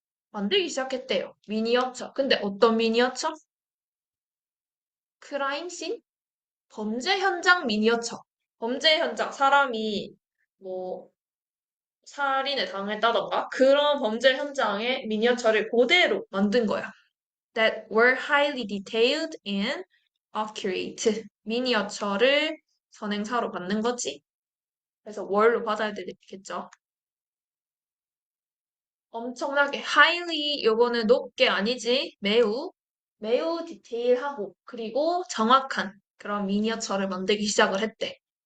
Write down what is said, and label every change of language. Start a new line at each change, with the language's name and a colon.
Korean: 만들기 시작했대요. 미니어처. 근데 어떤 미니어처? 크라임 씬? 범죄 현장 미니어처. 범죄 현장 사람이 뭐 살인을 당했다던가 그런 범죄 현장의 미니어처를 그대로 만든 거야.
English: That were highly detailed and accurate.
Korean: 미니어처를 선행사로 받는 거지. 그래서 월로 받아야 되겠죠. 엄청나게
English: highly
Korean: 요거는 높게 아니지. 매우 디테일하고 그리고 정확한 그런 미니어처를 만들기 시작을 했대.